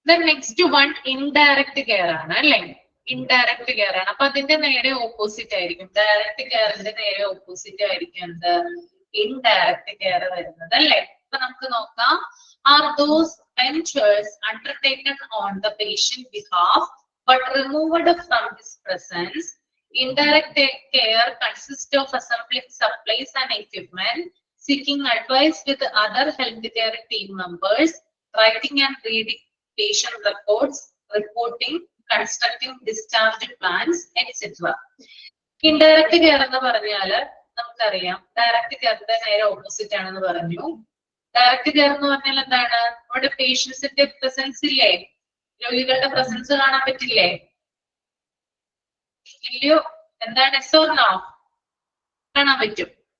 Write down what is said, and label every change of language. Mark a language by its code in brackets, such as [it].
[ml] Next one indirect care ആണ് അല്ലെ. Indirect care ആണ്. അപ്പൊ അതിന്റെ നേരെ ഓപ്പോസിറ്റ് ആയിരിക്കും. ഡയറക്റ്റ് കെയറിന്റെ നേരെ ഓപ്പോസിറ്റ് ആയിരിക്കും എന്ത്, ഇൻഡയറക്റ്റ് കെയർ വരുന്നത് അല്ലെ. അപ്പൊ നമുക്ക് നോക്കാം. [en] Are those ventures undertaken on the patient behalf but removed from his presence. Indirect care consists of assembling supplies and equipment, seeking advice with other healthcare team members, writing and reading patient reports, reporting, constructing discharge plans, etc. [ml] Indirect care എന്ന് പറഞ്ഞാല് നമുക്കറിയാം direct കെയറിന്റെ നേരെ opposite ആണെന്ന് പറഞ്ഞു. Direct care എന്ന് പറഞ്ഞാൽ എന്താണ്, അവിടെ പേഷ്യൻസിന്റെ പ്രസൻസ് ഇല്ലേ, രോഗികളുടെ പ്രസൻസ് കാണാൻ പറ്റില്ലേ, ഇല്ലയോ? എന്താണ് എസോർണോ? കാണാൻ പറ്റും.